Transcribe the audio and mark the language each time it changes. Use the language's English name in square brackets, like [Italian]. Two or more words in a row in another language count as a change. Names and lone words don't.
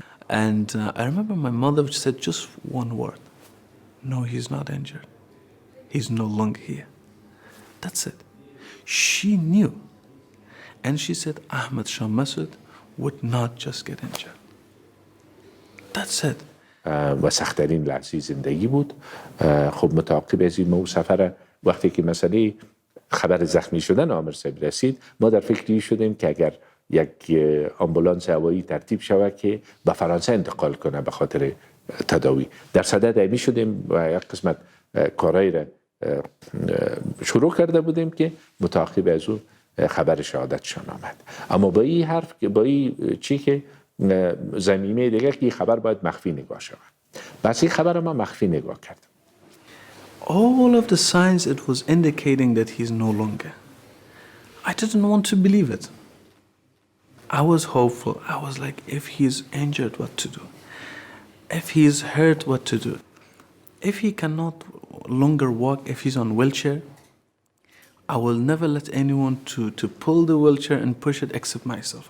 [English] And I remember my mother said just one word. No, he's not injured. He's no longer here. That's it. She knew. And she said Ahmad Shah Massoud would not just get injured. That's it. [Persian] و سخت‌ترین لحظه زندگی بود. خب متعاقب از این سفر وقتی که مسئله خبر زخمی شدن عامر صاحب رسید ما در فکری شدیم که اگر یک آمبولانس هوایی ترتیب شود که به فرانسه انتقال کنه به خاطر تداوی در صدد ایمی شدیم و یک قسمت کارهای را شروع کرده بودیم که متعاقب از او خبر شهادتشان آمد. اما با این حرف با این چی که زمینه دیگه که خبر باید مخفی نگاه شود. بس این خبر ما مخفی نگاه کردم. [English] All of the signs it was indicating that he's no longer. I didn't want to believe it. I was hopeful. I was like, if he's injured, what to do? If he's hurt, what to do? If he cannot longer walk, if he's on wheelchair, I will never let anyone to pull the wheelchair and push it except myself.